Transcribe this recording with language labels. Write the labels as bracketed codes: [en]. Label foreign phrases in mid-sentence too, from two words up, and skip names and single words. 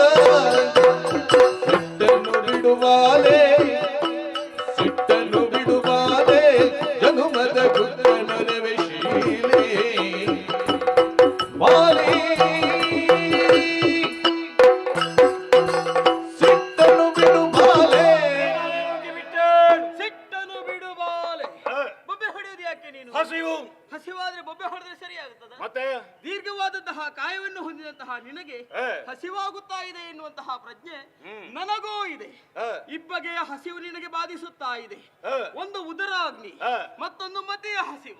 [kn] ಸಿಟ್ಟನ್ನು ಬಿಡುವಾಲೆ, ಸಿಟ್ಟನ್ನು ಬಿಡುವಾಲೆ, ಜನುಮದ ಗುಟ್ಟ ನೊರವೆ ಶೀಲೆ ಬಾಲೆ. ಸಿಟ್ಟನ್ನು ಬಿಡು ಬಾಲೆ. ಸಿಟ್ಟನ್ನು ಬಿಡು ಬಾಲೆ. ಹ. ಬೊಬ್ಬೆ ಹೊಡೆಯೋದು ಯಾಕೆ ನೀನು? ಹಸಿವು ಹಸಿವಾದ್ರೆ ಬೊಬ್ಬೆ ಹೊಡೆದ್ರೆ ಸರಿಯಾಗುತ್ತದ? ಮತ್ತೆ ದೀರ್ಘವಾದಂತಹ ಕಾಯವನ್ನು ಹೊಂದಿದಂತಹ ನಿನಗೆ ಹ. ಹಸಿವಾಗುತ್ತಾ ಇದೆ ಎನ್ನುವಂತಹ ಪ್ರಜ್ಞೆ ಹ್ಮ್. ನನಗೂ ಇದೆ. ಹ. ಇಬ್ಬಗೆಯ ಹಸಿವು ನಿನಗೆ ಬಾಧಿಸುತ್ತಾ ಇದೆ. ಹ. ಒಂದು ಉದರ ಅಗ್ನಿ, ಹ. ಮತ್ತೊಂದು ಮಧ್ಯೆಯ ಹಸಿವು.